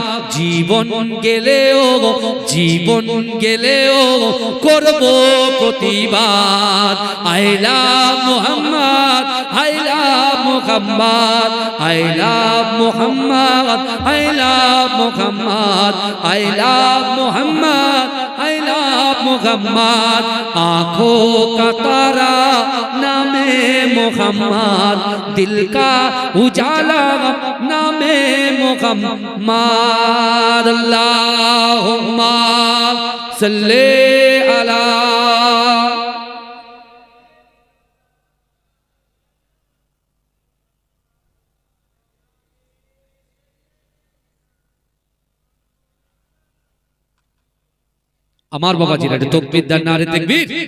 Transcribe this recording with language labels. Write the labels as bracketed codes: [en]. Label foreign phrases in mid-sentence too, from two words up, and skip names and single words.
[bn] জীবন গেলেও জীবন গেলেও করব প্রতিবাদ। [en] I love Muhammad, I love Muhammad, I love Muhammad, I love Muhammad, I love Muhammad, I love Muhammad. [ur] آنکھوں کا تارا نامِ محمد، دل کا اجالا نامِ محمد. [ar] اللهم صل على. [bn] আমার বাবাজিরা তাকবীর দেন, নারে তাকবীর।